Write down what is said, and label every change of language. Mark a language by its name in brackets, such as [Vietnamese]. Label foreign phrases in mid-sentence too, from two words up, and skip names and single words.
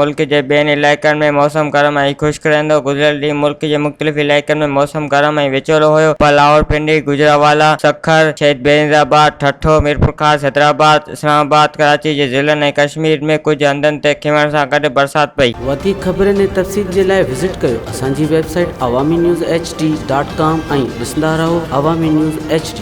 [Sindhi] मुल्क जे ॿियनि इलाइक़नि में मौसम गरम ऐं ख़ुश्क रहंदो। गुज़िरियल ॾींहुं मुल्क जे मुख़्तलिफ़ इलाइक़नि में मौसम गरम ऐं विचोलो हुयो, पर लाहौरपिंडी, गुजरावाला, सखर, शहीद बेनज़ीराबाद, ठठो, मीरपुर ख़ास, हैदराबाद, इस्लामाबाद, कराची जे ज़िलनि ऐं कश्मीर में कुझु हंधनि ते खींवण सां गॾु बरसात पई। वधीक ख़बरनि ऐं तफ़सील जे लाइ विज़िट कयो असांजी वेबसाइट awami news hd.com ऐं ॾिसंदा रहो अवामी न्यूज़ HD।